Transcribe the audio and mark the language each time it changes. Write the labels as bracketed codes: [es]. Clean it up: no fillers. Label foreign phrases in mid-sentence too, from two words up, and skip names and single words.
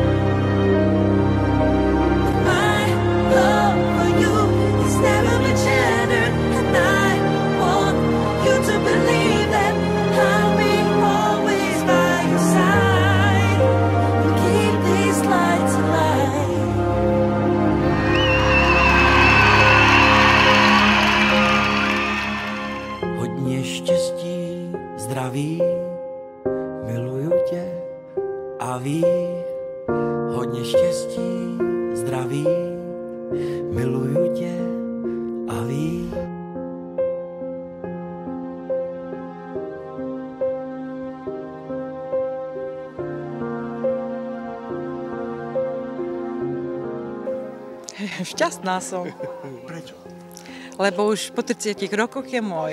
[en] But my love for you has never been shattered, and I want you to believe that I'll be always by your side and keep these lights alive. [cs] Hodně štěstí, zdraví, miluju tě a ví. Hodně štěstí, zdraví, miluju tě a ví. [sk] Šťastná som, Prečo? lebo už po 30 rokoch je môj.